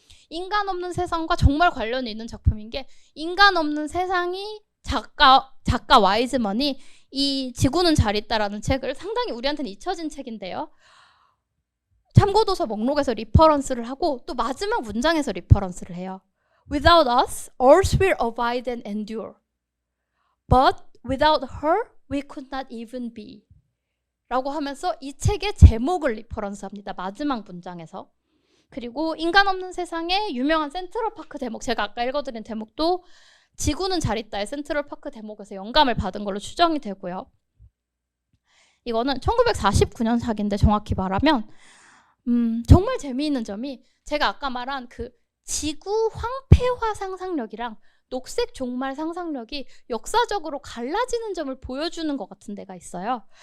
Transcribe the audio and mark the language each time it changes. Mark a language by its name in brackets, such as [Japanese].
[Korean] 인간 없는 세상과 정말 관련이 있는 작품인 게, 인간 없는 세상이 작가 와이즈먼이 이 지구는 잘 있다라는 책을, 상당히 우리한테는 잊혀진 책인데요, 참고도서 목록에서 리퍼런스를 하고 또 마지막 문장에서 리퍼런스를 해요. [English] Without us, earth will abide and endure. But without her, we could not even be. [Korean] 라고 하면서 이 책의 제목을 리퍼런스합니다. 마지막 문장에서. 그리고 인간 없는 세상의 유명한 센트럴파크 대목, 제가 아까 읽어드린 대목도 지구는 잘 있다의 센트럴파크 대목에서 영감을 받은 걸로 추정이 되고요. 이거는 1949년작인데 정확히 말하면 정말 재미있는 점이, 제가 아까 말한 그 지구 황폐화 상상력이랑 녹색 종말 상상력이 역사적으로 갈라지는 점을 보여주는 것 같은 데가 있어요.